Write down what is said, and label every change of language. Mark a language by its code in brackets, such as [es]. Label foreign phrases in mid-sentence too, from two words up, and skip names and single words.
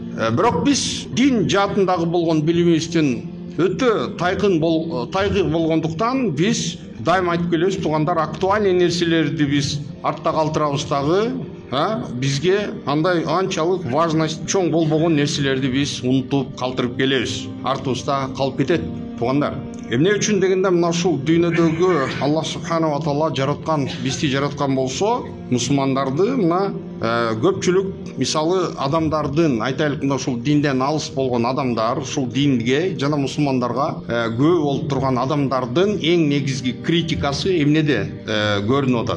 [ky] Бирок биз дин жаатындагы болгон билимибиздин өтө тайгы болгондуктан биз дайыма айтып келебиз, туугандар, актуальный нерселерди биз артта калтырабыз дагы, бизге андай анчалык важность чоң болбогон нерселерди биз унутуп калтырып келебиз. Артыбызда калып кетет, туугандар. Эмне үчүн дегенде, мына ушул дүйнөдөгү [ar] الله سبحانه وتعالى [ky] жараткан, бизди жараткан болсо, мусулмандарды мына көпчүлүк, мисалы адамдардын, айтайлык, мына ушул динден алыс болгон адамдар, ушул динге жана мусулмандарга күбө болуп турган адамдардын эң негизги критикасы эмнеде көрүнүп атат?